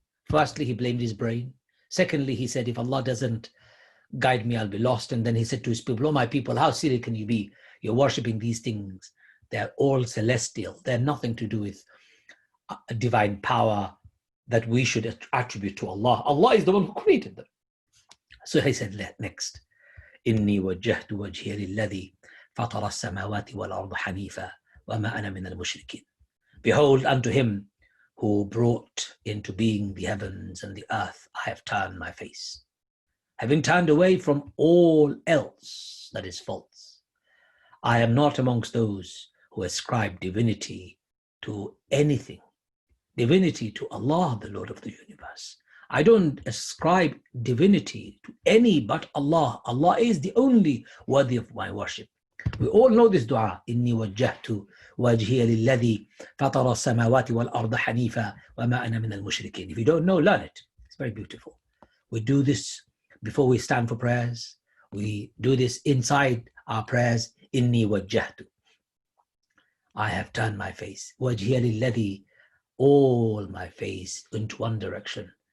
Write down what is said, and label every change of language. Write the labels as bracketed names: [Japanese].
[English] Firstly, he blamed his brain. Secondly, he said, if Allah doesn't guide me, I'll be lost. And then he said to his people, oh my people, how silly can you be? You're worshipping these things. They're all celestial. They're nothing to do with a divine power that we should attribute to Allah. Allah is the one who created them. So he said next, [Arabic] إِنِّي وَجَّهْتُ وَجْهِيَ لِلَّذِي فَطَرَ السَّمَاوَاتِ وَالْأَرْضَ حَنِيفًا وَمَا أَنَا مِنَ الْمُشْرِكِينَ. [English] Behold, unto him who brought into being the heavens and the earth, I have turned my face, having turned away from all else that is false. I am not amongst those who ascribe divinity to anything, divinity to Allah, the Lord of the universe. I don't ascribe divinity to any but Allah. Allah is the only worthy of my worship. We all know this dua, [Arabic] إِنِّي وَجَّهْتُ وَجْهِيَ لِلَّذِي فَطَرَ السَّمَاوَاتِ وَالْأَرْضَ حَنِيفًا وَمَا أَنَا مِنَ الْمُشْرِكِينَ. [English] If you don't know, learn it. It's very beautiful. We do this before we stand for prayers. We do this inside our prayers. [Arabic] إِنِّي وَجَّهْتُ. [English] I have turned my face. [Arabic] وَجْهِيَ لِلَّذِي. [English] All my face into one direction.